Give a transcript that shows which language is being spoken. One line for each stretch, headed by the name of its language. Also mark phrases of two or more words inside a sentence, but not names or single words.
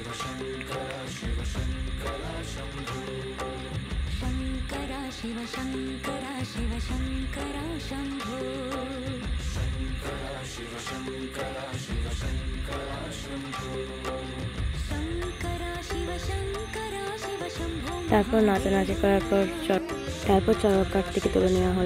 Sanskrit: शंकरा शिव शंकरा शंभो शंकरा शिव शंकरा शिव शंकरा शंभो शंकरा शिव शंकरा शिव शंकरा शंभो शंकरा शिव शंकरा शिव शंभो।
Bangla: তারপর নাচানাচি করার পর চড়ক কাঠ থেকে তুলে নেওয়া হলো।